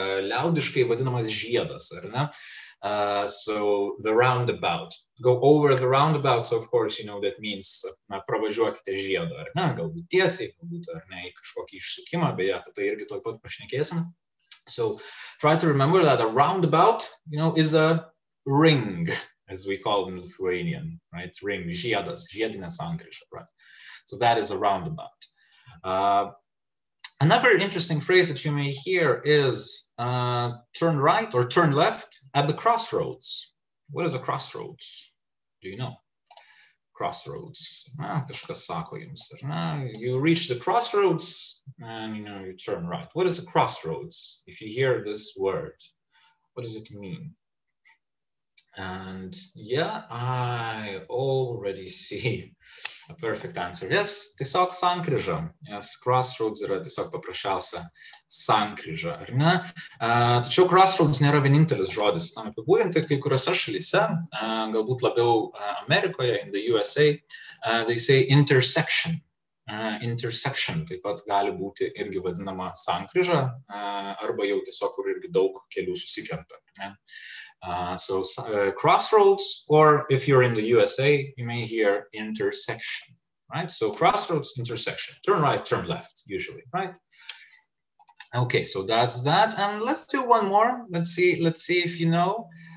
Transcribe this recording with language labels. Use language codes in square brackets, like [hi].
[lt] Liaudiškai vadinamas žiedas, ar ne? [en] So the roundabout. Go over the roundabout. So of course, you know, that means [lt] pravažiuokite žiedą, ar ne? Galbūt tiesiai, galbūt ar ne, į kažkokį išsukimą, beje, apie tai irgi tuoj pat pašnekėsim. [en] So try to remember that a roundabout, you know, is a ring, as we call in Lithuanian, right? [lt] Ring, žiedas, žiedinė sankryža, right? [en] So that is a roundabout. Another interesting phrase that you may hear is turn right or turn left at the crossroads. What is a crossroads? Do you know? Crossroads. [lt] Kažkas sako jums, ar ne? [en] You reach the crossroads and, you know, you turn right. What is a crossroads? If you hear this word, what does it mean? And yeah, I already see a perfect answer. [lt] Yes, tiesiog sankryža. Yes, crossroads yra tiesiog paprasčiausia sankryža, ar ne? Tačiau crossroads nėra vienintelis žodis tam apibūdinti. Kai kuriuose šalyse, galbūt labiau Amerikoje, [en] in the USA, they say intersection. [lt] Intersection taip pat gali būti irgi vadinama sankryža, arba jau tiesiog, kur irgi daug kelių susikerta, ne? [en] So crossroads, or if you're in the USA, you may hear intersection, right? So crossroads, intersection, turn right, turn left, usually, right? Okay, so that's that. And let's do one more. Let's see if you know.